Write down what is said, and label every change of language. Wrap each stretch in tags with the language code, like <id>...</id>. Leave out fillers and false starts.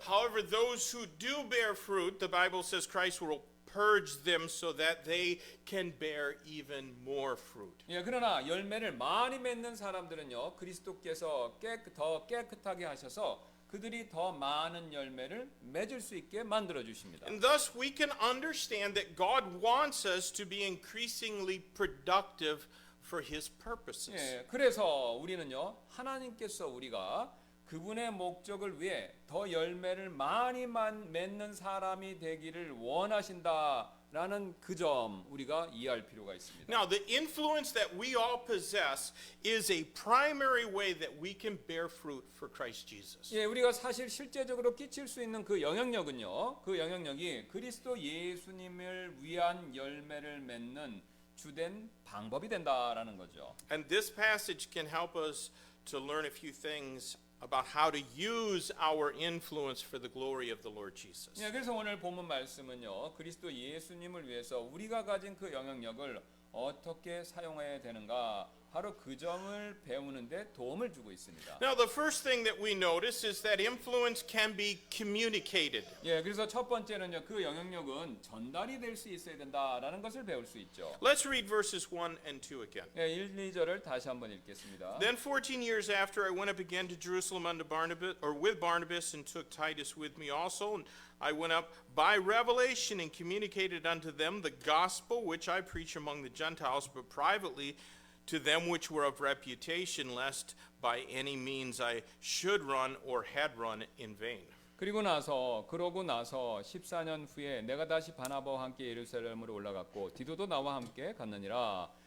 <en>However, those who do bear fruit, the Bible says Christ will purge them so that they can bear even more fruit.</en> <ko>예, 그러나 열매를 많이 맺는 사람들은요 그리스도께서 더 깨끗하게 하셔서 그들이 더 많은 열매를 맺을 수 있게 만들어 주십니다.</ko> <en>And thus we can understand that God wants us to be increasingly productive for His purposes.</en> <ko>예, 그래서 우리는요 하나님께서 우리가 그분의 목적을 위해 더 열매를 많이 맺는 사람이 되기를 원하신다라는 그 점 우리가 이해할 필요가 있습니다.</ko> <en>Now, the influence that we all possess is a primary way that we can bear fruit for Christ Jesus.</en> <ko>예, 우리가 사실 실제적으로 끼칠 수 있는 그 영향력은요, 그 영향력이 그리스도 예수님을 위한 열매를 맺는 주된 방법이 된다라는 거죠.</ko> <en>And this passage can help us to learn a few things about how to use our influence for the glory of the Lord Jesus.</en> <ko>예, 그래서 오늘 본문 말씀은요, 그리스도 예수님을 위해서 우리가 가진 그 영향력을 어떻게 사용해야 되는가 바로 그 점을 배우는데 도움을 주고 있습니다.</ko> <en>Now, the first thing that we notice is that influence can be communicated.</en> <ko>예, 그래서 첫 번째는요, 그 영향력은 전달이 될 수 있어야 된다라는 것을 배울 수 있죠.</ko> <en>Let's read verses 1 and 2 again.</en> <ko>예, 1, 2절을 다시 한번 읽겠습니다.</ko> <en>Then 14 years after I went up again to Jerusalem unto Barnabas, or with Barnabas, and took Titus with me also, and I went up by revelation and communicated unto them the gospel which I preach among the Gentiles, but privately to them which were of reputation, lest by any means I should run or had run in vain.</en> <ko>그러고 나서 14년 후에 내가 다시 바나바와 함께 예루살렘으로 올라갔고 디도도 나와 함께 갔느니라.</ko>